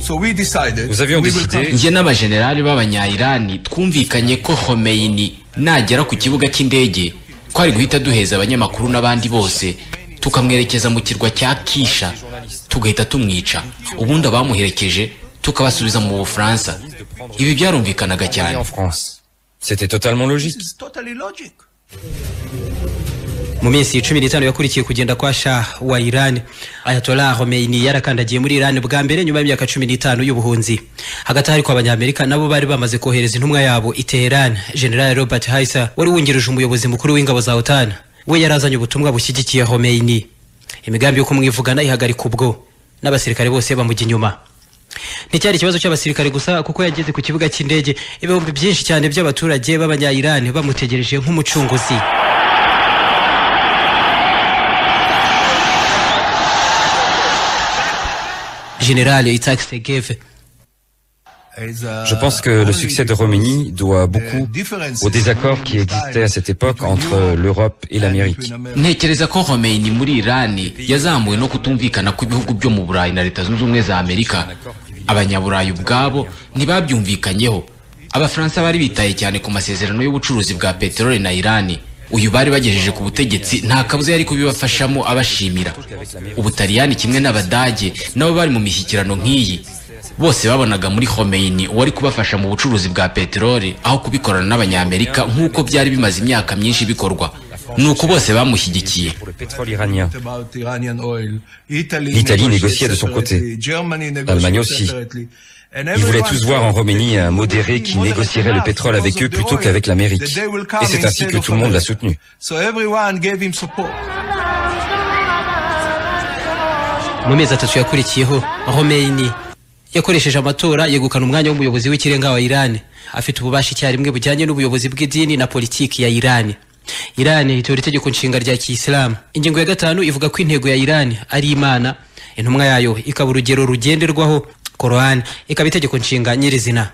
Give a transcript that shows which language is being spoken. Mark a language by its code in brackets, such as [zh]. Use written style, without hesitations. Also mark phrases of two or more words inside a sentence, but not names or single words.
[rw] Nge n'abajenerali b'abanya-Iran twumvikanye ko Khomeini nagera ku kibuga cy'indege twari guhita duheza abanyamakuru n'abandi bose, tukamwerekeza mu kirwa cya Kisha, tugahita tumwica, ubundi abamuherekeje tukabasubiza mu Bufaransa. Ibi byarumvikanaga cyane. [fr] C'était totalement logique. [rw] Mu minsi 15 yakurikiye kugenda kwa Shah wa Iran, Ayatollah Khomeini yarakandagiye muri Iran bwa mbere nyuma y'imyaka 15 y'ubuhunzi. Hagati hari kwa abanyamerika nabo bari bamaze kohereza intumwa yabo i Tehran. General Robert Heiser wari wungirije umuyobozi mukuru w'ingabo za OTAN, we yarazanye ubutumwa bushyigikiye Khomeini. Imigambi yo kumwivugana ihagarika ubwo, n'abasirikare bose bamujya inyuma. Nticyari ikibazo cy'abasirikare gusa, kuko yageze ku kibuga cy'indege ibihumbi byinshi cyane by'abaturage b'abanya-Iran bamutegereje nk'umucunguzi. General Yitzhak Segev [fr] Je pense que le succès de Khomeini doit beaucoup aux désaccords qui existaient à cette époque entre l'Europe et l'Amérique. [rw] Ntekereza ko Khomeini muri Irani yazamuwe no kutumvikana kw'ibihugu byo mu Burayi na Leta Zunze Ubumwe za Amerika. Abanyaburayi ubwabo ntibabyumvikanyeho. Abafaransa bari bitaye cyane ku masezerano y'ubucuruzi bwa peteroli na Irani. Uyu bari bagejeje ku butegetsi nta kabuza yari kubibafashamo abashimira. Ubutaliyani kimwe n'Abadage nabo bari mu mishyikirano nk'iyi. Bose babonaga muri Khomeini wari kubafasha mu bucuruzi bwa peteroli aho kubikorana n'Abanyamerika nk'uko byari bimaze imyaka myinshi bikorwa. Nuko bose bamushyigikiye. [fr] L'Italie négociait de son côté. L'Allemagne aussi. Ils voulaient tous voir en Khomeini un modéré qui négocierait le pétrole avec eux plutôt qu'avec l'Amérique. Et c'est ainsi que tout le monde l'a soutenu. [rw] Mu mezi atatu yakurikiyeho Khomeini yakoresheje amatora yegukana umwanya w'umuyobozi w'ikirenga wa Iran, afite ububasha icyarimwe bujyanye n'ubuyobozi bw'idini na politiki ya Iran. Iran itora itegeko nshinga rya Kiyisilamu. Ingingo ya 5 ivuga ko intego ya Iran ari Imana, intumwa yayo ikaba urugero rugenderwaho, Quran ikaba itegeko nshinga nyirizina.